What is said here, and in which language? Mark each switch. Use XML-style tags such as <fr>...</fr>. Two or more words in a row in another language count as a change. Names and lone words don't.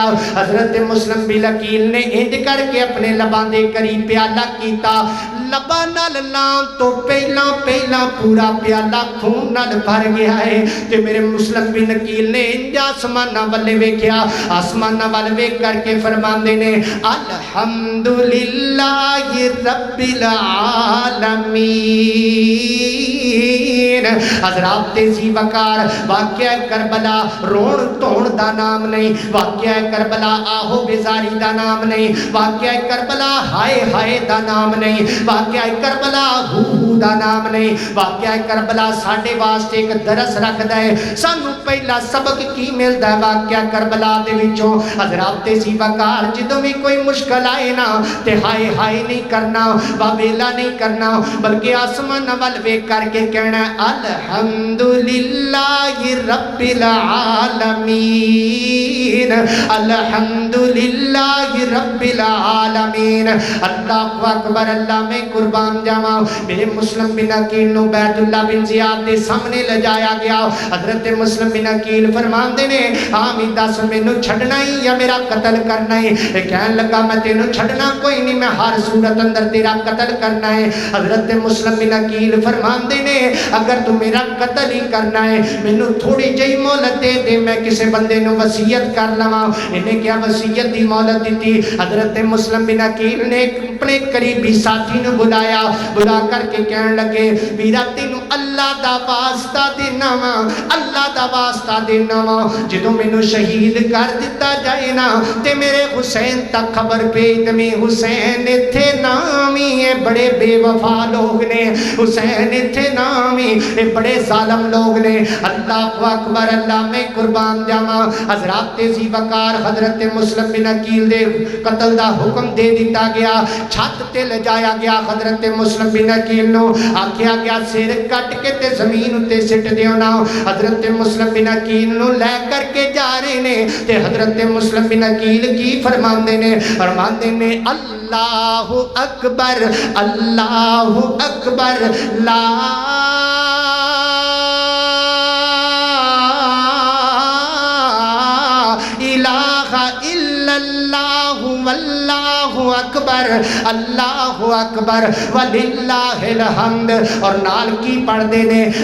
<pa>حضرت مسلم بن عقیل نے انج کرکے اپنے لباں دے قریب پیالہ کیتا، لباں نال لاؤن تو پہلا پہلا پورا پیالہ خون نال بھر گیا ہے تے میرے مسلم بن عقیل نے انج اسماناں ولّے ویکھیا. اسماناں ول ویکھ کرکے فرماندے نے</pa> <ar>الحمد لله رب العالمين.</ar> <pa>حضرات ذی وقار واقعہ کربلا رون دھون دا نام نہیں، واقعہ کربلا آہو بیزاری دا نام نہیں، واقعہ کربلا ہائے ہائے دا نام نہیں، واقعہ کربلا ہو ہو دا نام نہیں. واقعہ کربلا ساڈے واسطے ایک درس رکھدا ہے. سانو پہلا سبق کی ملدا ہے واقعہ کربلا دے وچوں. حضرات ذی وقار جدوں بھی کوئی مشکل آئے نا تے ہائے ہائے نہیں کرنا، واویلا نہیں کرنا، بلکہ آسمان ول ویکھ کرکے کہنا</pa> <ar>الحمد لله رب العالمين، الحمد لله رب العالمين. الله أكبر,</ar> <pa>اللہ میں قربان جاوا. میرے مسلم بن عقیل نو بیداللہ بن زیاد دے سامنے لے جایا گیا. حضرت مسلم بن عقیل فرماندے نے آمی دس مینوں چھڈنا ہی یا میرا قتل کرنا ہے? کہن لگا میں تینوں چھڈنا کوئی نہیں، میں ہر صورت اندر تیرا قتل کرنا ہے. حضرت مسلم بن عقیل فرماندے نے اگر اگر تو میرا قتل ہی کرنا ہے مینوں تھوڑی جہی مہلت دے دے میں کسے بندے نو وصیت کر لواں انہیں کیا وصیت دی مہلت دیتی حضرت مسلم بن عقیل نے اپنے قریبی ساتھی نو بلایا بلا کر کے کہن لگے میرا تینوں اللہ دا واسطہ دینا وا اللہ دا واسطہ دینا وا جدوں مینوں شہید کر دتا جائے نا تے میرے حسین تک خبر بھیج میں حسین ایتھے نامی ہے بڑے بے وفا لوگ نے حسین ایتھے نامی ہے بڑے ظالم لوگ نے</pa> <ar>اللہ اکبر</ar> <pa>اللہ میں قربان جاواں حضرات ذی وقار حضرت مسلم بن عقیل دے قتل دا حکم دے دیتا گیا چھت تے لے جایا گیا حضرت مسلم بن عقیل نو آکھیا گیا سر کٹ کے تے زمین تے سٹ دیو نا حضرت مسلم بن عقیل نو لے کر کے جا رہے نے تے حضرت مسلم بن عقیل کی فرماندے نے</pa> <ar>اللہ اکبر لا الہ الا اللہ واللہ اکبر اللہ اکبر وللہ الحمد</ar> <pa>اور نال کی پڑھ دے نے</pa>